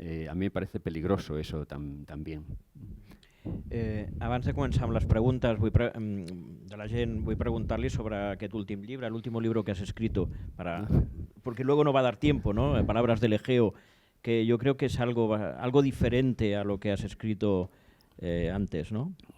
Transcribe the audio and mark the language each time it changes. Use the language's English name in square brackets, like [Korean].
[Spanish] A mí me parece peligroso eso también. [Catalan] Abans de començar amb les preguntes de la gent, vull preguntar-li sobre aquest últim llibre, [Spanish] el último libro que has escrito, porque luego no va a dar tiempo, ¿no? Palabras del Egeo, que yo creo que es algo diferente a lo que has escrito antes, ¿no?